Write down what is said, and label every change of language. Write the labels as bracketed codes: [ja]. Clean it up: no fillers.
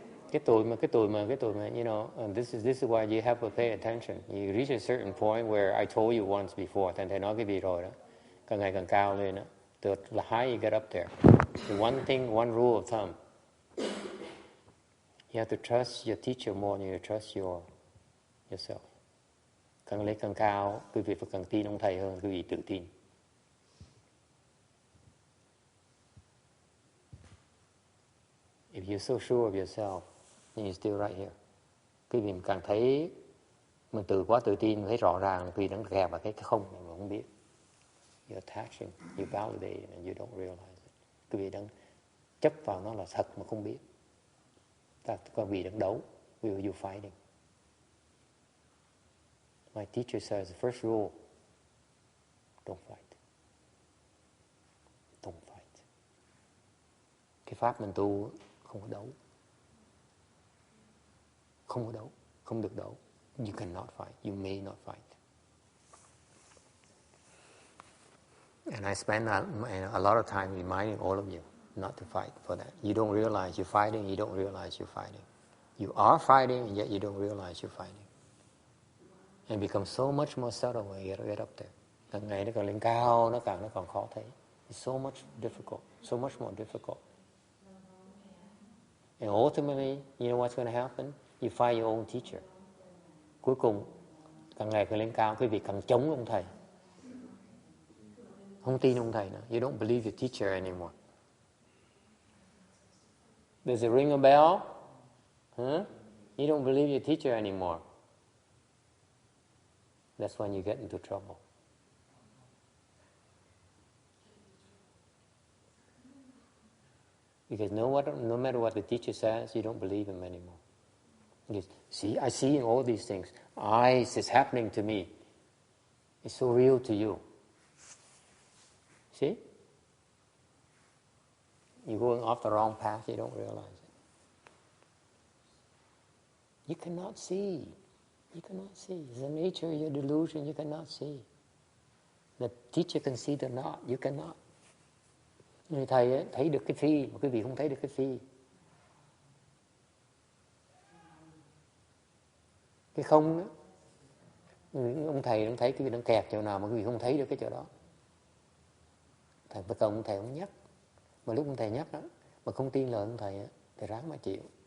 [vi] Cái tuổi mà [en] this is why you have to pay attention. You reach a certain point where I told you once before, [vi] thầy nói cái gì rồi đó, càng ngày càng cao lên đó. [en] The higher you get up there, the one rule of thumb, you have to trust your teacher more than you trust yourself. [vi] Càng lấy càng cao, quý vị phải càng tin ông thầy hơn, quý vị tự tin. [en] If you're so sure of yourself, then you're still right here. [vi] Quý vị càng thấy mình quá tự tin, thấy rõ ràng là quý vị đang kẹp vào cái không mà không biết. [en] You're attaching, you're validating, and you don't realize it. [vi] Quý vị đang chấp vào nó là thật mà không biết. Quý vị đang đấu, [en] you're fighting. My teacher says the first rule, don't fight. Don't fight. [vi] Cái pháp mình tu không có đấu. Không có đấu, không được đấu. [en] You cannot fight, you may not fight. And I spend a lot of time reminding all of you not to fight for that. You don't realize you're fighting, you don't realize you're fighting. You are fighting, and yet you don't realize you're fighting. And it becomes so much more subtle when you get up there. [vi] Càng ngày nó càng lên cao, nó càng khó thấy. [en] It's so much difficult, so much more difficult. And ultimately, you know what's going to happen? You find your own teacher. [vi] Cuối cùng, càng ngày càng lên cao, quý vị càng chống ông thầy. Không tin ông thầy nữa. [en] You don't believe your teacher anymore. Does it ring a bell? Huh? You don't believe your teacher anymore. That's when you get into trouble. Because no matter what the teacher says, you don't believe him anymore. Because, see, I see in all these things. It's happening to me. It's so real to you. See? You're going off the wrong path, you don't realize it. You cannot see. You cannot see. It's the nature of your delusion, you cannot see. The teacher can see the not, you cannot. [vi] Người thầy ấy, thấy được cái phi, mà quý vị không thấy được cái phi. Cái không đó, ông thầy đang thấy quý vị đang kẹt chỗ nào mà quý vị không thấy được cái chỗ đó. Thầy bất công, ông thầy không nhắc. Mà lúc ông thầy nhắc đó, mà không tin lời ông thầy á, thì ráng mà chịu.